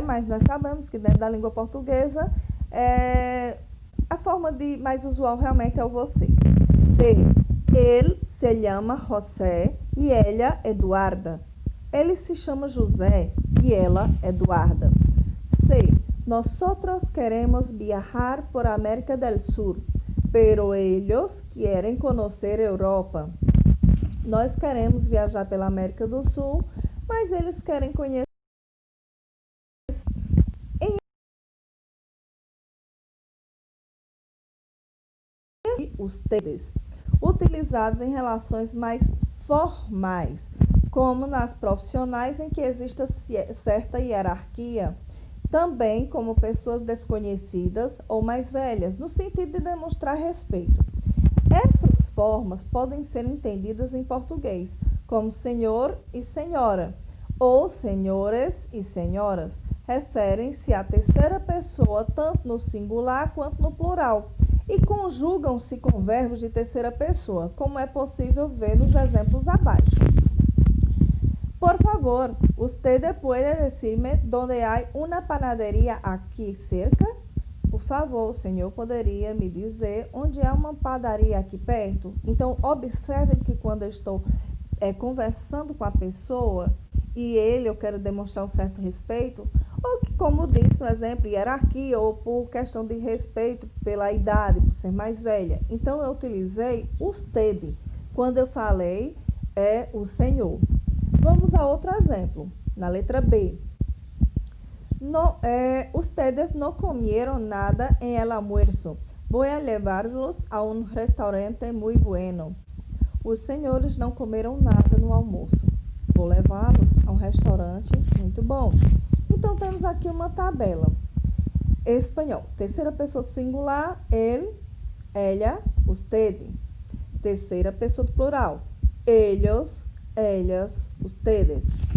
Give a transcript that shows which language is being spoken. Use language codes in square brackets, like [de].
[pt] Mas nós sabemos que dentro da língua portuguesa a forma de mais usual realmente é o você. B. Ele se chama José e ela Eduarda. Ele se chama José e ela Eduarda. C. [es] Nosotros queremos viajar por América del Sur, pero ellos quieren conocer Europa. [pt] Nós queremos viajar pela América do Sul, mas eles querem conhecer os tedes, utilizados em relações mais formais, como nas profissionais em que existe certa hierarquia, também como pessoas desconhecidas ou mais velhas, no sentido de demonstrar respeito. Essas formas podem ser entendidas em português como senhor e senhora, ou senhores e senhoras, referem-se à terceira pessoa tanto no singular quanto no plural, e conjugam-se com verbos de terceira pessoa, como é possível ver nos exemplos abaixo. [es] Por favor, usted puede decirme dónde hay una panadería aqui cerca? [pt] Por favor, o senhor poderia me dizer onde há uma padaria aqui perto? Então, observe que quando eu estou conversando com a pessoa e eu quero demonstrar um certo respeito, ou que, como disse no exemplo, hierarquia, ou por questão de respeito pela idade, por ser mais velha. Então, eu utilizei usted. Quando eu falei, o senhor. Vamos a outro exemplo, na letra B. [es] Ustedes no comieron nada en el almuerzo. Voy a llevarlos a un restaurante muy bueno. [pt] Os senhores não comeram nada no almoço. Vou levá-los a um restaurante muito bom. Então, temos aqui uma tabela. Espanhol. Terceira pessoa singular, ele, ella, usted. Terceira pessoa do plural, ellos, ellas, ustedes.